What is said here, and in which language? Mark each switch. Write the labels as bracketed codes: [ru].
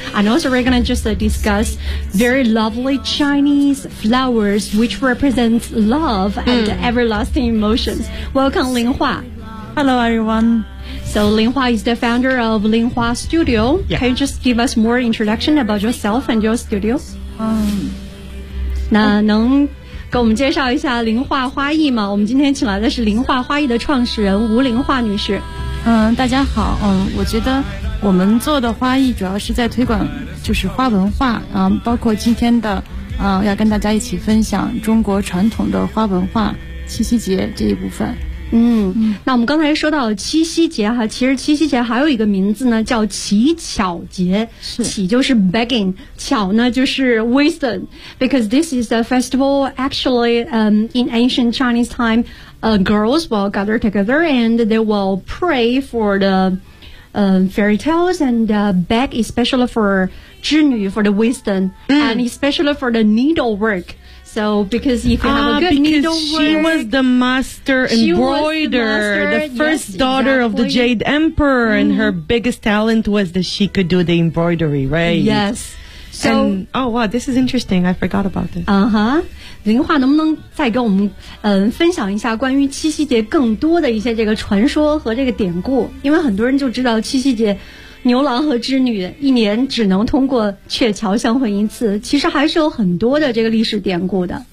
[en] And also we're going to just discuss very lovely Chinese flowers, which represents love and everlasting emotions. Welcome, Lin Hua. Hello, everyone. So, Lin Hua is the founder of Lin Hua Studio. Yeah. Can you just give us more introduction about yourself and your studio? [zh] 那能给我们介绍一下林化花艺吗？我们今天请来的是林化花艺的创始人吴林化女士。大家好。我觉得我们做的花艺主要是在推广就是花文化，包括今天的，要跟大家一起分享中国传统的花文化七夕节这一部分。那我们刚才说到七夕节哈，其实七夕节还有一个名字呢，叫乞巧节。是，乞就是 [en] begging， [zh] 巧呢就是 [en] wisdom， because this is a festival actually in ancient Chinese time girls will gather together and they will pray for the fairy tales and beg especially for 织女 for the wisdom and especially for the needlework. So, because if you have a good needlework... She was the master embroiderer, the first daughter of the Jade Emperor, and her biggest talent was that she could do the embroidery, right? Yes. So, and, oh, wow, this is interesting. I forgot about this. Uh-huh. [zh] 林化能不能再跟我们、分享一下关于七夕节更多的一些这个传说和这个典故？因为很多人就知道七夕节牛郎和织女一年只能通过鹊桥相会一次，其实还是有很多的这个历史典故的。